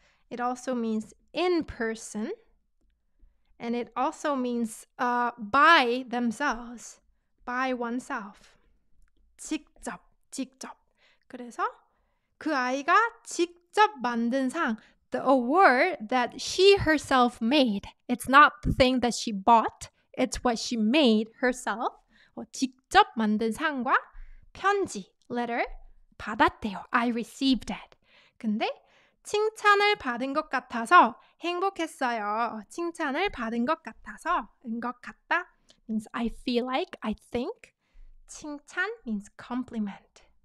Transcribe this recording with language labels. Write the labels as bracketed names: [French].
[English] It also means in person. And it also means by themselves, by oneself. [Korean] 직접. 그래서 그 아이가 직접 만든 상, [English] the award that she herself made. It's not the thing that she bought. It's what she made herself. [Korean] 직접 만든 상과 편지, letter, 받았대요. [English] I received it. [Korean] 근데 칭찬을 받은 것 같아서 행복했어요. 칭찬을 받은 것 같아서 [English] 것 같다 means I feel like, I think. 칭찬 means compliment.